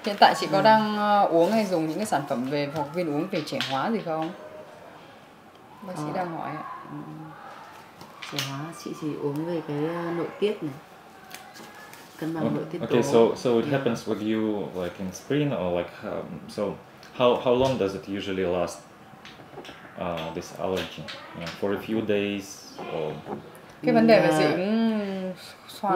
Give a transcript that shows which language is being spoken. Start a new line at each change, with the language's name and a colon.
Vietnamese: Hiện tại chị có đang uống hay dùng những cái sản phẩm về hoặc viên uống về trẻ hóa gì không? Bác sĩ đang hỏi ạ. Trẻ hóa chị chỉ uống về cái nội tiết này, cân bằng nội tiết tố.
English: Okay, so it happens with you like in spring or like so how long does it usually last? This allergy, for a few days or?
Vietnamese: Cái vấn đề về dị ứng xoang